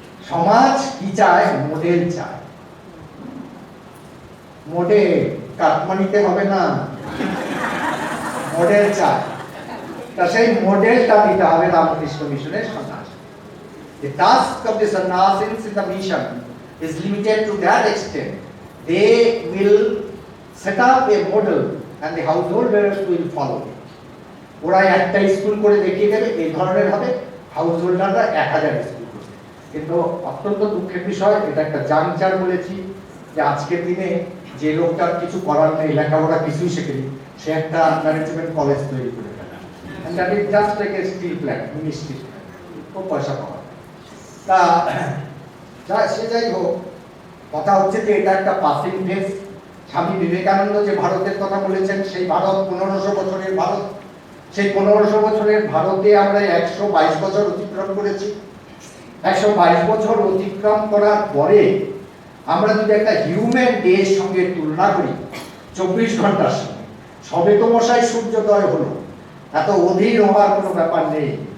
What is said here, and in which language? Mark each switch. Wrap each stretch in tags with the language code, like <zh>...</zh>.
<bn>সমাজ কি চায়? মডেল চায়। মডেল কাটমানিতে হবে না, মডেল চায়। তা সেই মডেলটা দিতে হবে রামকৃষ্ণ মিশনের সন্ন্যাস।</bn> <en>The task of the sannyasis in the mission is limited to that extent. They will set up a model and the householders will follow it.</en> <bn>ওরা একটা স্কুল করে দেখিয়ে দেবে, এই ধরনের হবে, হাউসহোল্ডাররা 1000 স্কুল করবে। কিন্তু অত্যন্ত দুঃখের বিষয়, এটা একটা জাংচার বলেছি যে আজকের দিনে যে লোকটার কিছু করার নেই, লেখাপড়া কিছুই শেখেনি, সে একটা ম্যানেজমেন্ট কলেজ তৈরি করে ফেলে।</bn> <en>And that is just like a steel plant, ministry,</en> <bn>খুব পয়সা পাওয়া। তা সে যাই হোক, কথা হচ্ছে যে এটা একটা পাসিং ফেজ। স্বামী বিবেকানন্দ যে ভারতের কথা বলেছেন, সেই ভারত 1500 বছরের ভারত। সেই 1500 বছরের ভারতে আমরা 122 বছর অতিক্রম করেছি। 122 বছর অতিক্রম করার পরে আমরা যদি একটা হিউম্যান ডের সঙ্গে তুলনা করি, 24 ঘন্টার সঙ্গে, সবে তো মশাই সূর্যোদয় হলো, এত অধীর হওয়ার কোনো ব্যাপার নেই।</bn>